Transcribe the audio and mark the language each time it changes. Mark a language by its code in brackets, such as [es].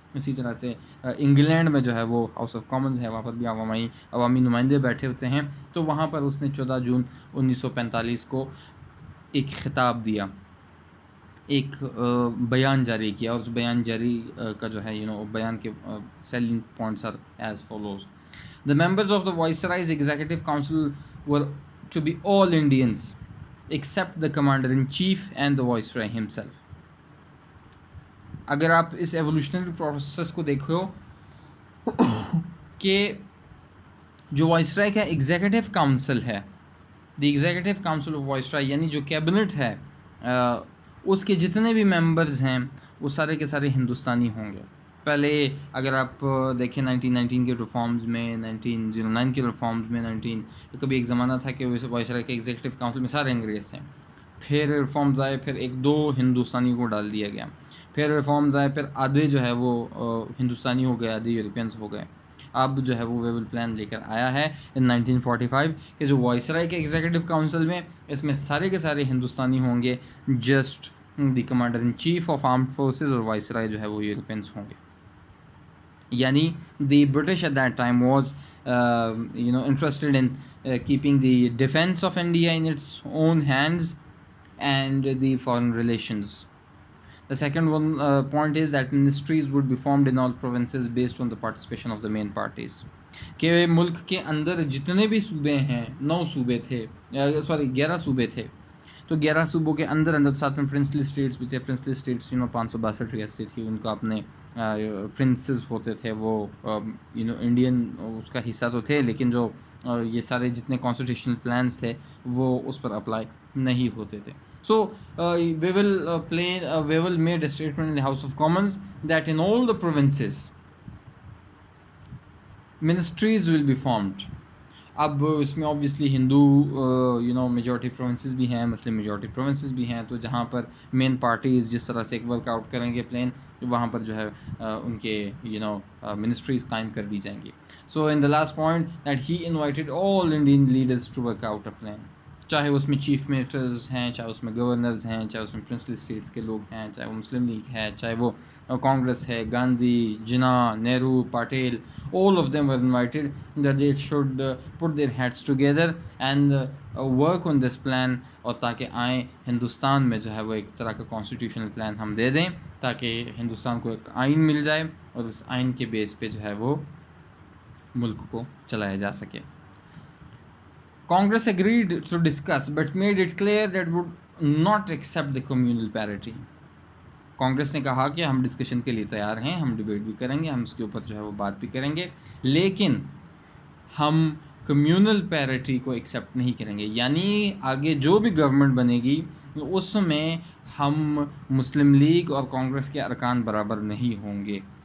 [ur] اسی طرح سے انگلینڈ میں جو ہے وہ ہاؤس آف کامنز ہے, وہاں پر بھی عوامی نمائندے بیٹھے ہوتے ہیں. تو وہاں پر اس نے 14 جون 1945 کو ایک خطاب دیا, ایک بیان جاری کیا, اور اس بیان جاری کا جو ہے بیان کے [en] Salient points are as follows. The members of the Viceroy's Executive Council were to be all Indians except the Commander-in-Chief and the Viceroy himself. [ur] اگر آپ اس ایولیوشنری پروسیس کو دیکھو کہ جو وائسرائے کا ایگزیکٹو کاؤنسل ہے, دی ایگزیکٹو کاؤنسل آف وائسرائے یعنی جو کیبنٹ ہے, اس کے جتنے بھی ممبرز ہیں وہ سارے کے سارے ہندوستانی ہوں گے. پہلے اگر آپ دیکھیں 1919 کے ریفارمز میں, 1909 کے ریفارمز میں, کبھی ایک زمانہ تھا کہ وائسرائے کے ایگزیکٹو کاؤنسل میں سارے انگریز تھے. پھر ریفارمز آئے, پھر 1-2 ہندوستانی کو ڈال دیا گیا. پھر ریفارمز آئے, پھر آدھے جو ہے وہ ہندوستانی ہو گئے, آدھے یورپینس ہو گئے. اب جو ہے وہ ویول پلان لے کر آیا ہے ان 1945 کہ جو وائسرائے کے ایگزیکٹو کاؤنسل میں اس میں سارے کے سارے ہندوستانی ہوں گے, [en] just the commander in chief of armed forces [ur] اور وائسرائے جو ہے وہ یورپینس ہوں گے. [en] Yani the British at that time was interested in keeping the defense of India in its own hands and the foreign relations. The second one point is that ministries would be formed in all provinces based on the participation of the main parties. [ur] کہ ملک کے اندر جتنے بھی صوبے ہیں 9 صوبے تھے 11 صوبے تھے تو 11 صوبوں کے اندر ساتھ میں پرنسلی اسٹیٹس بھی تھے. پرنسلی اسٹیٹس 562 ریاستیں تھیں, ان کا اپنے پرنسز ہوتے تھے, وہ انڈین اس کا حصہ تو تھے لیکن جو یہ سارے جتنے کانسٹیٹیوشنل پلانس تھے وہ اس پر اپلائی نہیں ہوتے تھے. [en] So we will made a statement in the House of Commons that in all the provinces ministries will be formed. [ur] اب اس میں obviously ہندو میجورٹی پروونسز بھی ہیں, مسلم میجورٹی پروونسز بھی ہیں, تو جہاں پر مین پارٹیز جس طرح سے ایک ورک آؤٹ کریں گے پلان, وہاں پر جو ہے ان کے منسٹریز قائم کر دی جائیں گی. [en] so in the last point that he invited all Indian leaders to work out a plan, [ur] چاہے اس میں چیف منسٹرز ہیں, چاہے اس میں گورنرز ہیں, چاہے اس میں پرنسلی اسٹیٹس کے لوگ ہیں, چاہے وہ مسلم لیگ ہے, چاہے وہ کانگریس ہے, گاندھی, جناح, Nehru, Patel, [en] all of them were invited that they should put their heads together and work on this plan, [ur] اور تاکہ آئیں ہندوستان میں جو ہے وہ ایک طرح کا کانسٹیٹیوشنل پلان ہم دے دیں تاکہ ہندوستان کو ایک آئین مل جائے اور اس آئین کے بیس پہ جو ہے وہ ملک کو چلایا جا سکے. [en] Congress agreed to discuss but made it clear that would not accept the communal parity. [ur] Congress نے کہا کہ ہم ڈسکشن کے لیے تیار ہیں, ہم ڈیبیٹ بھی کریں گے, ہم اس کے اوپر جو ہے وہ بات بھی کریں گے, لیکن ہم کمیونل پیرٹی کو ایکسیپٹ نہیں کریں گے. یعنی آگے جو بھی گورنمنٹ بنے گی اس میں ہم مسلم لیگ اور کانگریس کے ارکان برابر نہیں ہوں گے.